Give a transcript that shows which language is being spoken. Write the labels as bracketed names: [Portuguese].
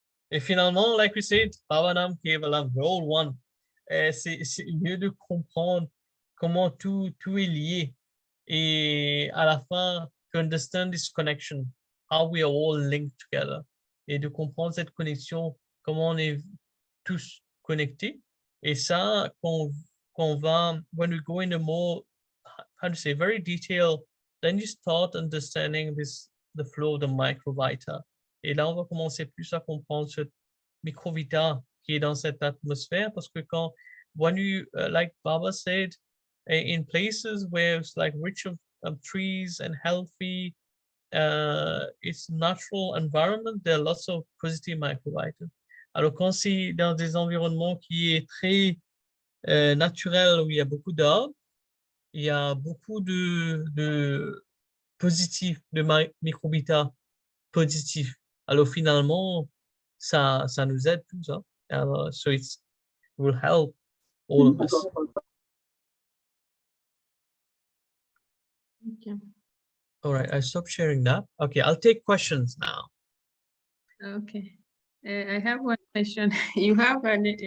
[French] Et finalement, [English] like we said, Bhavanam Kevalam, we're all one. [French] C'est mieux de comprendre comment tout est lié. Et à la fin, [English] to understand this connection, how we are all linked together. [French] Et de comprendre cette connexion, comment on est tous connectés. Et ça, [English] when we go in a more, how to say, very detailed, then you start understanding the flow of the microbiota. [French] Et là, on va commencer plus à comprendre ce microvita qui est dans cette atmosphère, parce que [English] when you, like Baba said, in places where it's like rich of trees and healthy, it's natural environment, there are lots of positive microbiota. [French] Alors quand c'est dans des environnements qui est très naturel, où il y a beaucoup d'arbres, il y a beaucoup de positifs, de microbiota positifs. Alors finalement, ça nous aide tout ça. Alors, [English] so it will help all of us. Okay. All right, I stopped sharing that. Okay, I'll take questions now. Okay. I have one question. You have an